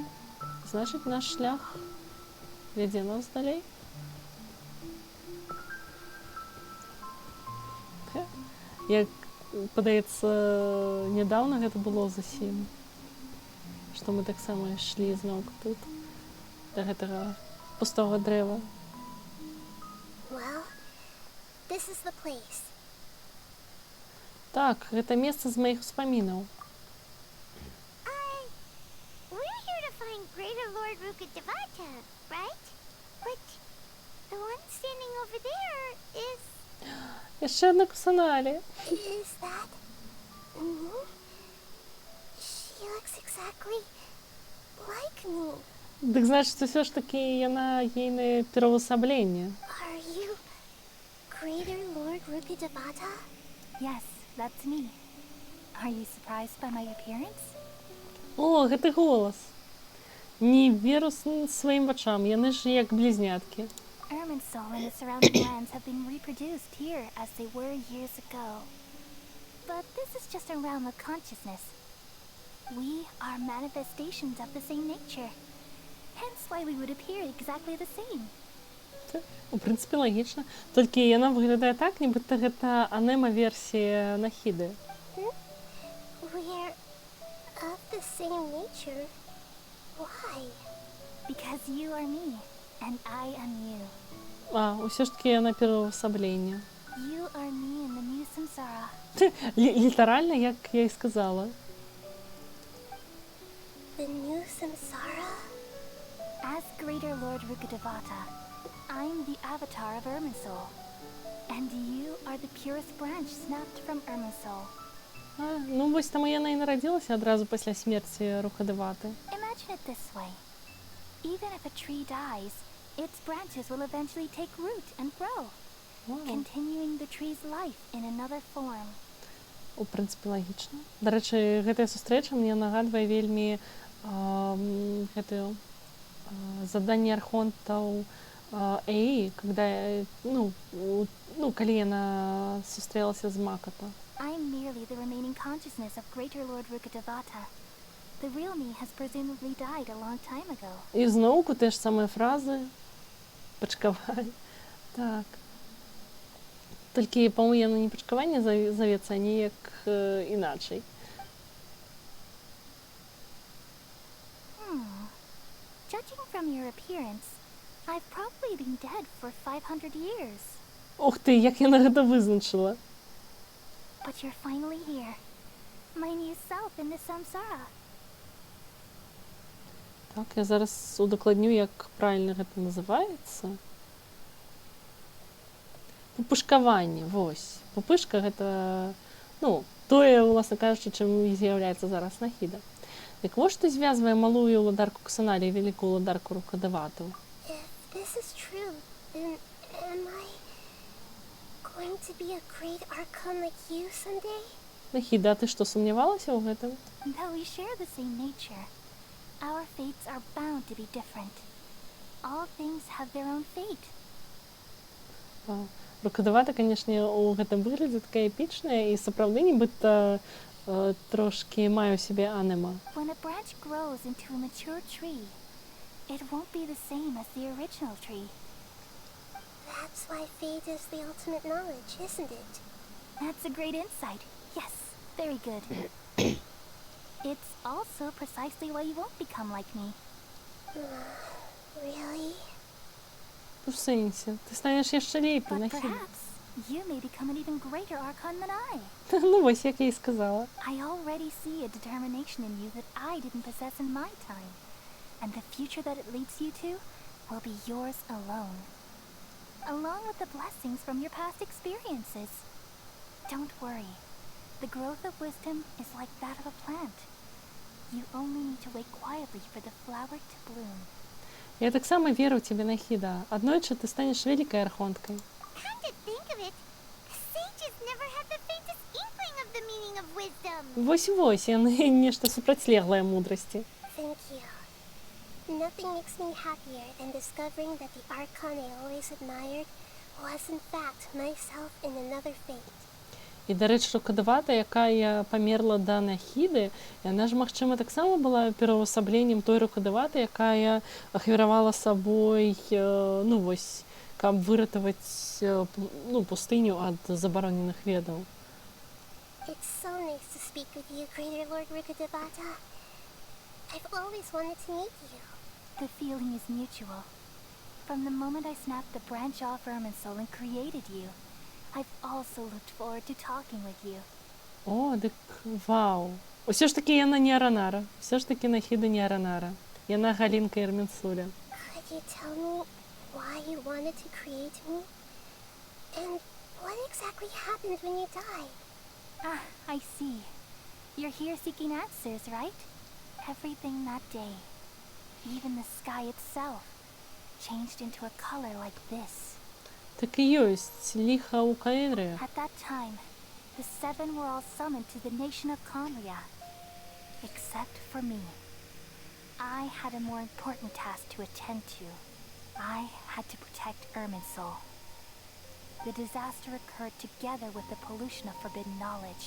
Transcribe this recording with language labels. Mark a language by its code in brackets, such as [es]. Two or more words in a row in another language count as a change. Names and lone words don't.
[be] Значыць, наш шлях вядзе нас далей. Як падаецца, нядаўна гэта было зусім. Што мы таксама ішлі зноўку тут, да гэтага пустога дрэва. [en] Well, this is the place. [be] Так, гэта месца з маіх успамінаў. [en] We're here to find Greater Lord Rukkhadevata, right? But the one standing over there is... [be] Яшчэ адна Кусанале. [en] Is that... She looks exactly like me. [be] Дык значыць, усё ж такі яна ейнае пераўвасабленне. [en] Are you Greater Lord Rukkhadevata? Yes, that's me. Are you surprised by my appearance? [be] О, гэты голас. Не веру сваім вачам, яны ж як блізняткі. [en] Irminsul and the surrounding lands have been reproduced here as they were years ago. But this is just a realm of consciousness. We are manifestations of the same nature. Hence why we would appear exactly the same. [be] У прынцыпе, лагічна. Толькі яна выглядае так, нібыта гэта анема-версія Нахіды. [en] We're of the same nature? Why? Because you are me, and I am you. [be] Усё ж такі яна пераўвасабленне. [en] You are me in the new samsara. [be] Літаральна, як я і сказала. [en] The new samsara? As Greater Lord Rukkhadevata, I'm the avatar of Irminsul. And you are the purest branch snapped from Irminsul. [be] Ну, вось там яна і нарадзілася адразу пасля смерці Рукхадеваты. [en] Imagine Imagine it this way. Even if a tree dies, its branches will eventually take root and grow, continuing the tree's life in another form. [be] У прынцыпе лагічна. Дарэчы, гэтая сустрэча мне нагадвае вельмі гэтую заданне архонтаў Эі, когда калі яна сустрэлася з Маката. [en] I'm merely the remaining consciousness of Greater Lord Rukkhadevata. The real me has presumably died a long time ago. [be] І зноўку те ж самыя фразы. Пачкавай. Так. Толькі, па-моему, яно не пачкаванне завецца, а неяк іначай. [en] Judging from your appearance, I've probably been dead for 500 years. [be] Ух ты, як яна гэта вызначыла. [en] But you're finally here. My new self in the samsara. [be] Так, я зараз удакладню, як правільна гэта называецца. Пупышкаванне, вось. Пупышка гэта, тое, уласна кажучы, чым і з'яўляецца зараз Нахіда. Дык вось што звязвае малую уладарку Кусаналі і вялікую уладарку Рукхадевату. [en] If this is true, then am I going to be a great archon like you someday? [be] Нахіда, а ты што, сумнявалася ў гэтым? [en] Though we share the same nature, our fates are bound to be different. All things have their own fate. [be] Рукхадевата, канешне, у гэтым выглядзе такая эпічная і сапраўды нібыта трошкі мае ў сябе аніма. [en] When a branch grows into a mature tree, it won't be the same as the original tree. That's why fate is the ultimate knowledge, isn't it? That's a great insight. Yes, very good. It's also precisely why you won't become like me. Really? [be] У сэнсе, ты станеш яшчэ лепей, [en] But Нахіда. perhaps you may become an even greater archon than I. [be] Ну вось, як я і сказала. [en] I already see a determination in you that I didn't possess in my time. And the future that it leads you to will be yours alone. Along with the blessings from your past experiences. Don't worry. The growth of wisdom is like that of a plant. You only need to wait quietly for the flower to bloom. [be] Я так само веру ў цябе, Нахіда. Аднойчы ты станеш вялікай архонткай. [en] Come to think of it, the sages never had the faintest inkling of the meaning of wisdom. [be] Вось-вось, яны нешта супрацьлеглае мудрасці. [en] Thank you. Nothing makes me happier than discovering that the archon I always admired was in fact myself in another fate. [be] І, дарэчы, Рукхадевата, якая памерла да Нахіды, яна ж, магчыма, таксама была пераўвасабленнем той Рукхадеваты, якая ахвяравала сабой, каб выратаваць, пустыню ад забароненых ведаў. [en] It's so nice to speak with you, Greater Lord Rukkhadevata. I've always wanted to meet you. The feeling is mutual. From the moment I snapped the branch off Irminsul and created you, I've also looked forward to talking with you. [be] О, дык вау. Усё ж такі яна не Аранара. Усё ж такі Нахіда не Аранара. Яна Галінка Ірмінсуля. [en] Could you tell me why you wanted to create me? And what exactly happened when you died? Ah, I see. You're here seeking answers, right? Everything that day, even the sky itself, changed into a color like this. [be] Так і ёсць ліха ў Каэры. [en] At that time, the seven were all summoned to the nation of Conria. Except for me. I had a more important task to attend to. I had to protect Irminsul. The disaster occurred together with the pollution of forbidden knowledge.